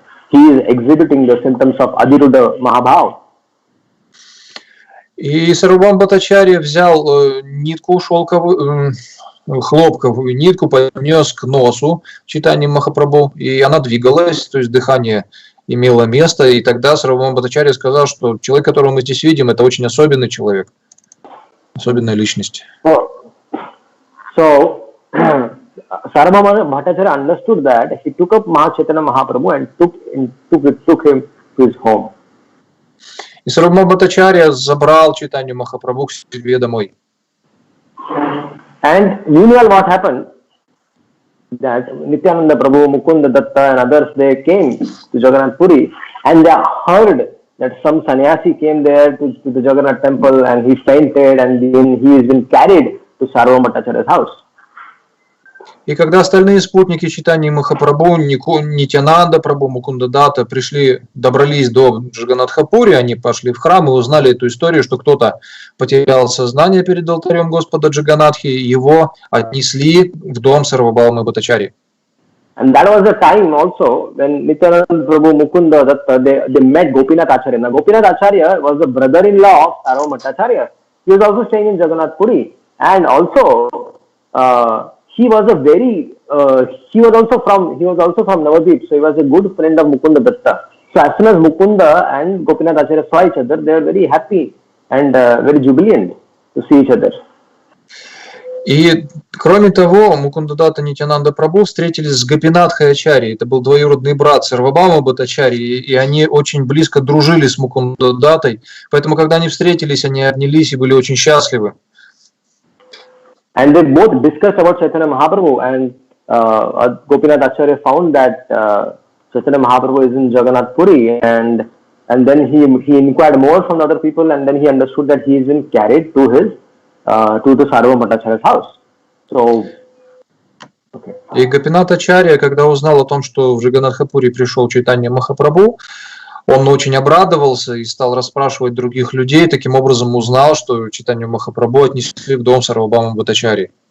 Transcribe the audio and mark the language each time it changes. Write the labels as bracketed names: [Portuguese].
[English] He is exhibiting the symptoms of Adiruddha Mahabhav. [Russian] И Сарвабхаума Бхаттачарья взял нитку шелковую, хлопковую нитку, поднес к носу читания Махапрабху, и она двигалась, то есть дыхание имело место, и тогда Сарвабхаума Бхаттачарья сказал, что человек, которого мы здесь видим, это очень особенный человек, особенная личность. [English] So Sarvabhauma Bhattacharya understood that. He took up Chaitanya Mahaprabhu and took him to his home. [Russian] И Сарвабхаума Бхаттачарья забрал Чайтанью Махапрабху к себе домой. [English] And meanwhile, what happened? That Nityananda Prabhu, Mukunda Datta and others, they came to Jagannath Puri and they heard that some sannyasi came there to the Jagannath temple and he fainted and then he has been carried to Sarvabhauma Bhattacharya's house. [Russian] И когда остальные спутники читания Махапрабху, Нитянанда Прабху, Мукунда Датта добрались до Джаганнатха-Пури, они пошли в храм и узнали эту историю, что кто-то потерял сознание перед алтарем Господа Джаганнатхи, и его отнесли в дом Сарвабхаумы Бхаттачарьи. [English] And that was the time also when Nityananda Prabhu, Mukunda Datta, they met Gopinath Acharya. Now Gopinath Acharya was the brother-in-law of Sarvabhauma Bhattacharya. He was also staying in Jagannath Puri, and also he was also from Navadvip, so he was a good friend of Mukunda Datta. So as soon as Mukunda and Gopinath Acharya saw each other, they were very happy and very jubilant to see each other. [Russian] И кроме того, Мукунда Датта и Нитянанда Прабху встретились с Гопинатхой Ачарьей. Это был двоюродный брат Сарвабхаумы Бхаттачарьи, и они очень близко дружили с Мукунда Даттой. Поэтому, когда они встретились, они обнялись и были очень счастливы. [English] And they both discussed about Chaitanya Mahaprabhu, and Gopinath Acharya found that Chaitanya Mahaprabhu is in Jagannath Puri, and then he inquired more from other people, and then he understood that he has been carried to the Sarvabhauma Bhattacharya's house. So, okay. [Russian] И Гопинат Ачарья, когда узнал о том, что в Джаганнатха-Пури пришел Чайтанья Махапрабху, он очень обрадовался и стал расспрашивать других людей, таким образом узнал, что Чайтанью Махапрабху отнесли в дом Сарвабхаумы Бхаттачарьи.